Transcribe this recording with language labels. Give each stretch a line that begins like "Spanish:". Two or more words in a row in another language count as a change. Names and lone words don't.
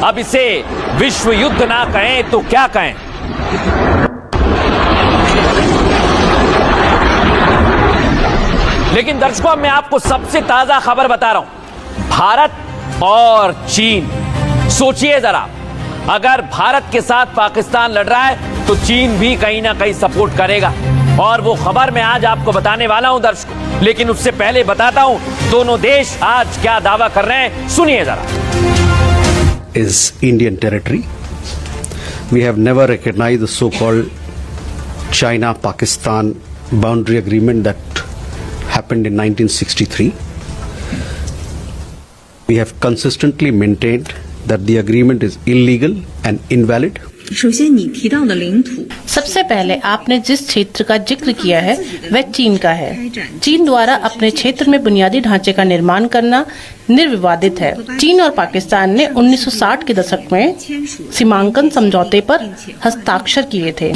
Hindi: अब इसे विश्व युद्ध ना कहें तो क्या कहें। लेकिन दर्शकों मैं आपको सबसे ताजा खबर बता रहा हूं, भारत और चीन। सोचिए जरा, अगर भारत के साथ पाकिस्तान लड़ रहा है तो चीन भी कहीं ना कहीं सपोर्ट करेगा, और वो खबर मैं आज आपको बताने वाला हूं दर्शकों। लेकिन उससे पहले बताता हूं दोनों देश आज क्या दावा कर रहे हैं, सुनिए जरा।
English: Is Indian territory. We have never recognized the so-called China-Pakistan boundary agreement that happened in 1963. We have consistently maintained that the agreement is illegal and invalid.
Chinese: 首先，你提到的领土，
Hindi: सबसे पहले आपने जिस क्षेत्र का जिक्र किया है वह चीन का है। चीन द्वारा अपने क्षेत्र में बुनियादी ढांचे का निर्माण करना निर्विवादित है। चीन और पाकिस्तान ने 1960 के दशक में सीमांकन समझौते पर हस्ताक्षर किए थे।